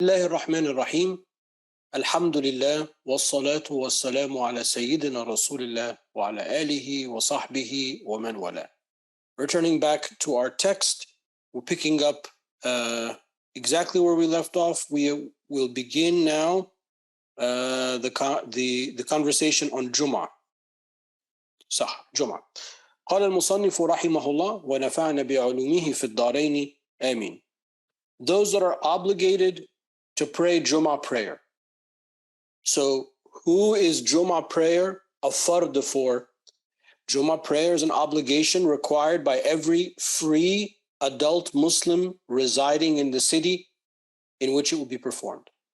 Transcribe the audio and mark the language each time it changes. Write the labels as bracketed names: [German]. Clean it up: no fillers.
[Arabic] الله الرحمن الرحيم الحمد لله والصلاة والسلام على سيدنا رسول الله وعلى آله وصحبه ومن والاه. [English] Returning back to our text, we're picking up exactly where we left off. We will begin now the conversation on Jum'ah. صح Jum'ah. [Arabic] قال المصنف رحمه الله ونفعنا بعلومه في الدارين آمين. [English] Those that are obligated to pray Jum'ah prayer. So who is Jum'ah prayer a fard for? Jum'ah prayer is an obligation required by every free adult Muslim residing in the city in which it will be performed.